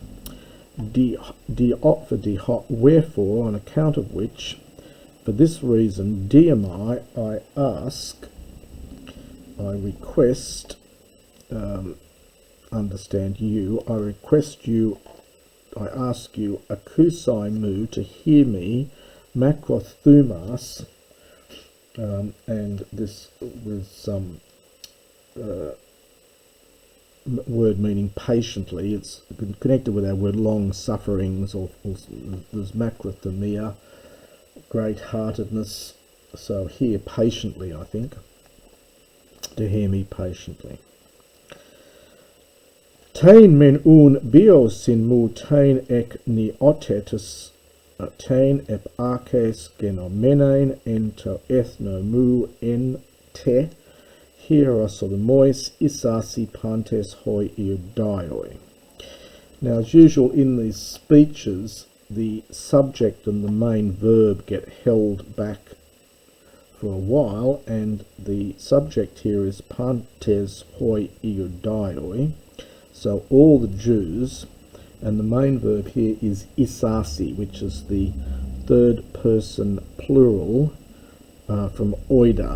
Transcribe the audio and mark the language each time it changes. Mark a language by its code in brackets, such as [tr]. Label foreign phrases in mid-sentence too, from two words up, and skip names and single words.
[en] Wherefore, on account of which, for this reason, diamai, I ask, I request, understand you, I request you, I ask you, [el] akusai mu, [en] to hear me, makrothumas, and this with some word meaning patiently. It's connected with our word long sufferings, or there's macrothumia, great-heartedness. So hear patiently, I think, to hear me patiently. [el] Τὴν μὲν οὖν βίωσίν μου τὴν ἐκ νεότητος τὴν ἀπ᾽ ἀρχῆς γενομένην ἐν τῷ ἔθνει μου ἔν τε Ἱεροσολύμοις ἴσασι πάντες οἱ Ἰουδαῖοι. [en] Now, as usual in these speeches, the subject and the main verb get held back for a while, and the subject here is [el] πάντες οἱ Ἰουδαῖοι, [en] so all the Jews, and the main verb here is isasi, which is the third person plural from oida.